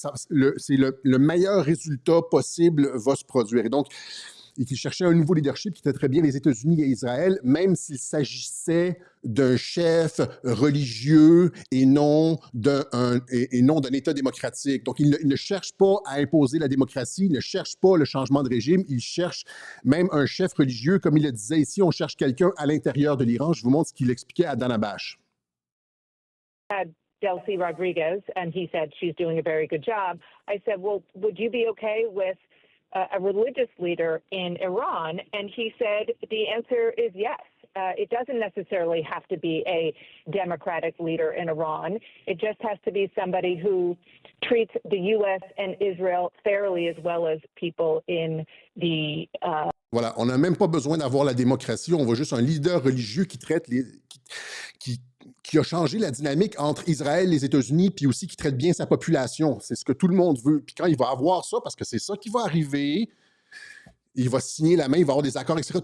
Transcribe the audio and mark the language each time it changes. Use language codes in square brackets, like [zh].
[fr] Le meilleur résultat possible va se produire. Et donc, il cherchait un nouveau leadership qui traiterait bien les États-Unis et Israël, même s'il s'agissait d'un chef religieux et non d'un État démocratique. Donc, il ne cherche pas à imposer la démocratie, il ne cherche pas le changement de régime, il cherche même un chef religieux. Comme il le disait ici, on cherche quelqu'un à l'intérieur de l'Iran. Je vous montre ce qu'il expliquait à Dana Bash. [en] Delcy Rodriguez, and he said she's doing a very good job. I said, well, would you be okay with a religious leader in Iran? And he said the answer is yes. It doesn't necessarily have to be a democratic leader in Iran. It just has to be somebody who treats the U.S. and Israel fairly, as well as people in the... [fr] Voilà, on n'a même pas besoin d'avoir la démocratie, on veut juste un leader religieux qui traite qui a changé la dynamique entre Israël et les États-Unis, puis aussi qui traite bien sa population. C'est ce que tout le monde veut. Puis quand il va avoir ça, parce que c'est ça qui va arriver, il va signer la main, il va avoir des accords, etc.